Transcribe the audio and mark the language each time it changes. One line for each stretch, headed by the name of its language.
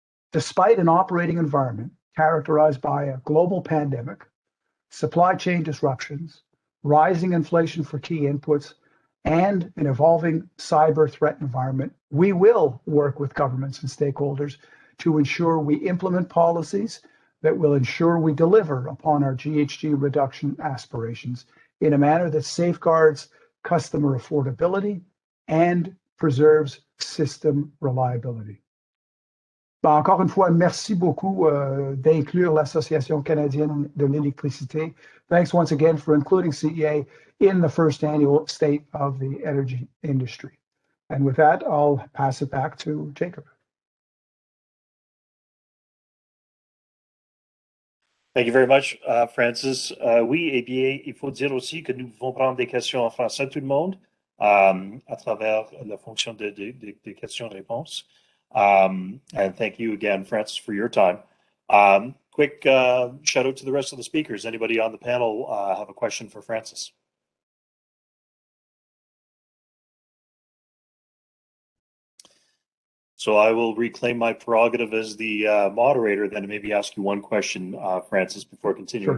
English: Despite an operating environment characterized by a global pandemic, supply chain disruptions, rising inflation for key inputs, and an evolving cyber threat environment, we will work with governments and stakeholders to ensure we implement policies that will ensure we deliver upon our GHG reduction aspirations in a manner that safeguards customer affordability and preserves system reliability.
French: Encore une fois, merci beaucoup d'inclure l'Association canadienne de l'électricité.
English: Thanks once again for including CEA in the first annual State of the Energy Industry. And with that, I'll pass it back to Jacob. Thank you very much, Francis.
French: Oui, eh bien, il faut dire aussi que nous pouvons prendre des questions en français, tout le monde, à travers la fonction des questions-réponses.
English: And thank you again, Francis, for your time. Quick shout out to the rest of the speakers. Anybody on the panel have a question for Francis? So I will reclaim my prerogative as the moderator, then maybe ask you one question, Francis, before continuing